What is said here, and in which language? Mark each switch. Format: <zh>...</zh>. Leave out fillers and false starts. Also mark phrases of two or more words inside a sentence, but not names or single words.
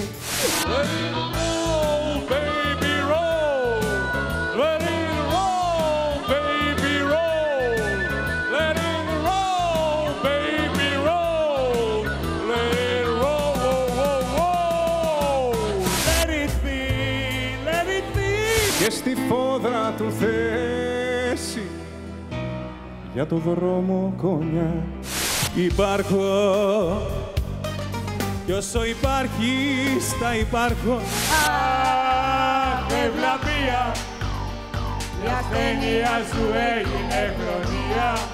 <en>Let it roll, baby, roll. Let it roll, baby, roll. Let it roll, baby, roll. Let it roll, whoa, whoa, whoa. Let it be, let it be.</en> <el>Και στη φόδρα του θέση για το δρόμο κόνια. Υπάρχω κι όσο υπάρχεις θα υπάρχω. Αχ, ευλαβία, η ασθένεια σου έγινε χρονιά.</el>